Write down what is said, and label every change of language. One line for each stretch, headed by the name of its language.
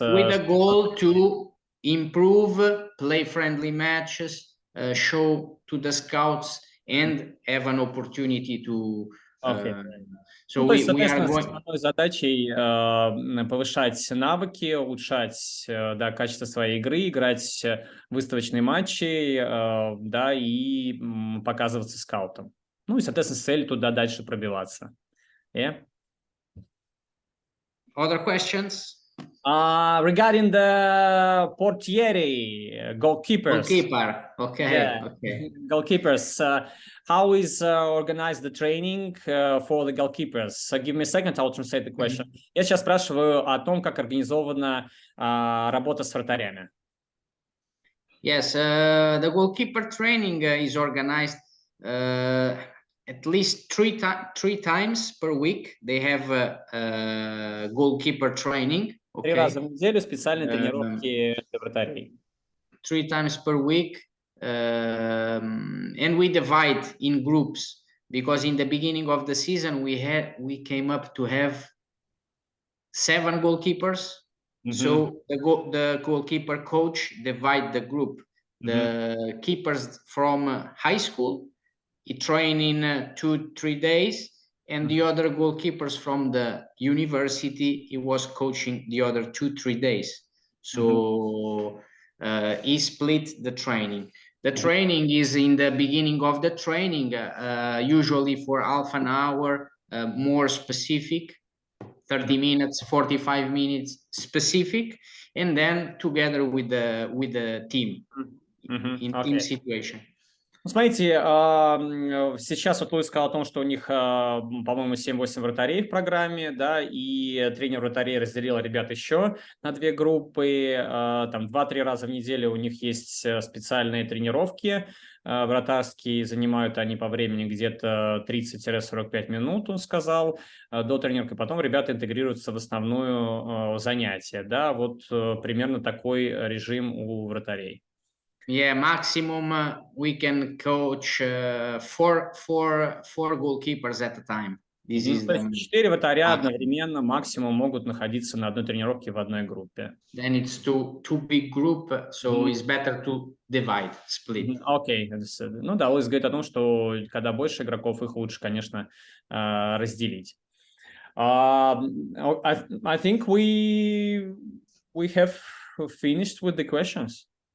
English: With a goal to improve, play friendly matches, show to the scouts, and have an opportunity to. So
Russian: то есть,
English: we are
Russian: соответственно, с
English: going.
Russian: основной задачей повышать навыки, улучшать, да, качество своей игры, играть выставочные матчи, да, и показываться скаутам. Ну и, соответственно, с целью туда дальше пробиваться.
English: Yeah. Other questions? Regarding the portieri, goalkeepers. Goalkeeper, okay, Yeah. okay. Goalkeepers. How is organized the training for the goalkeepers? Give me a second, I'll translate the question.
Russian: Я сейчас спрашиваю о том, как организована работа с вратарями.
English: Yes, the goalkeeper training is organized at least three times per week. They have goalkeeper training.
Russian: 3 раза в неделю специальные тренировки для вратарей.
English: 3 times per week, and we divide in groups, because in the beginning of the season we came up to have 7 goalkeepers. So the goalkeeper coach divide the group. The keepers from high school, he train in 2-3 days, and the other goalkeepers from the university, he was coaching the other 2-3 days. So he split the training. The training is in the beginning of the training, usually for half an hour, more specific, 30 minutes, 45 minutes specific, and then together with the team in team situation.
Russian: Смотрите, сейчас вот Луис сказал о том, что у них, по-моему, 7-8 вратарей в программе, да, и тренер вратарей разделил ребят еще на 2 группы, там 2-3 раза в неделю у них есть специальные тренировки вратарские, занимают они по времени где-то 30-45 минут, он сказал, до тренировки, потом ребята интегрируются в основное занятие, да, вот примерно такой режим у вратарей.
English: Yeah, maximum we can coach 4 goalkeepers at a time. This is
Russian: то есть 4 вратаря одновременно максимум могут находиться на одной тренировке в одной группе.
English: Then it's too big group, so it's better to divide, split.
Russian: Окей, ну да, Луис говорит о том, что когда больше игроков, их лучше, конечно, разделить.
English: I think we have finished with the questions.